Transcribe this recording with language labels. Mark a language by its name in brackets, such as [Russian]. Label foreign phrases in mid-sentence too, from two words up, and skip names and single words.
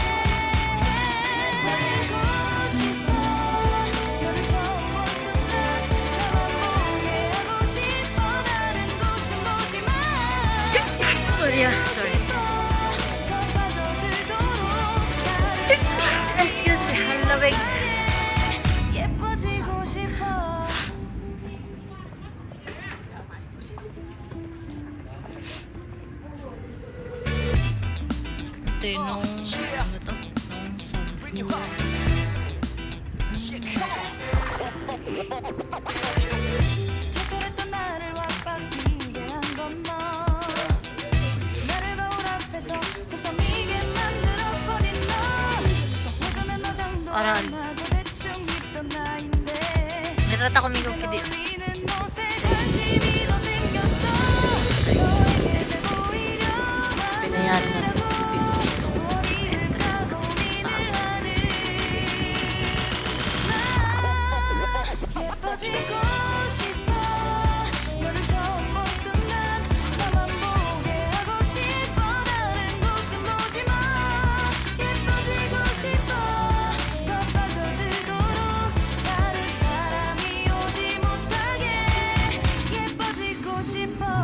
[English] Sorry. Excuse me, [Filipino] ang lamig. [Korean] 예뻐지고 싶어. [Filipino] Ito yung nung, ano to? Nung [English] Bring you home. Yeah, come on. [Korean] 그랬던 나를 왁박이게 한 건 너. 나를 거울 앞에서 서성이게 만들어버린 너. 예전엔 화장도 [Filipino] nakaraan. Nagkata ko may video. Binayaran natin is 50 yung entrance ng isang tao. 예뻐지고 싶어 너를 처음 본 순간 나만 보게 하고 싶어 다른 곳은 보지 마 예뻐지고 싶어 더 빠져들도록 다른 사람이 오지 못하게 예뻐지고 싶어